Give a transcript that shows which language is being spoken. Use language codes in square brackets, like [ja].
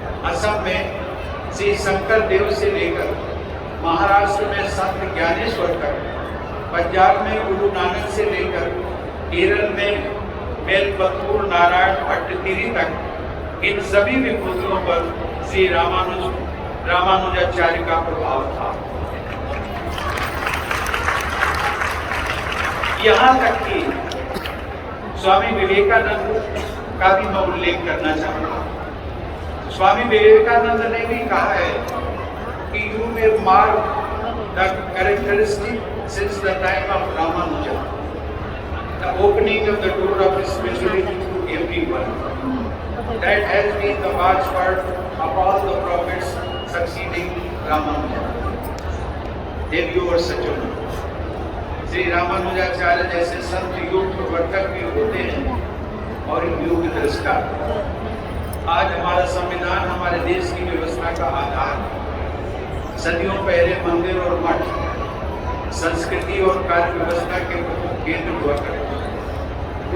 [hi] असम में श्री शंकर देव से लेकर महाराष्ट्र में संत ज्ञानेश्वर तक, पंजाब में गुरु नानक से लेकर केरल में मेलपतूर नारायण भट्टतिरी तक इन सभी विभूतियों पर श्री रामानुजाचार्य का प्रभाव था। यहाँ तक कि स्वामी विवेकानंद का भी मैं उल्लेख करना चाहूँगा। स्वामी विवेकानंद ने भी कहा है कि [en] You may mark the characteristic since the time of Ramanuja, the opening of the door of spirituality to everyone. That has been the watchword of all the prophets succeeding Ramanuja. [hi] देवियों और सज्जनों, श्री रामानुजाचार्य जैसे संत योग प्रवर्तक भी होते हैं और योग दृष्टा। आज हमारा संविधान हमारे देश की व्यवस्था का आधार है। सदियों पहले मंदिर और मठ संस्कृति और कार्य व्यवस्था के केंद्र हुआ करते।